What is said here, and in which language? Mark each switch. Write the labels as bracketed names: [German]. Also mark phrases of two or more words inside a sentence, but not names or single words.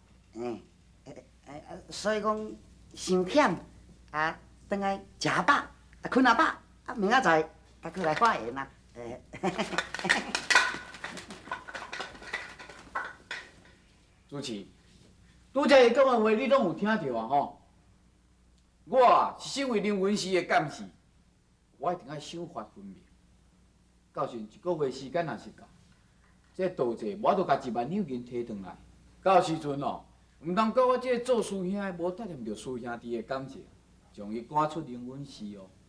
[Min Nan Chinese] 所以讲伤忝啊，转来食饱，啊困啊饱，啊明仔载再过来化缘啊。主持，拄则伊讲的话，你拢有听到啊吼？我啊是身为灵魂寺的干事，我一定要想法分明。到时一个月时间若是到，这道济我都甲1万两银摕转来。到时阵哦，毋通甲我这个做师兄的无答念着师兄弟的感谢，将伊赶出灵魂寺哦。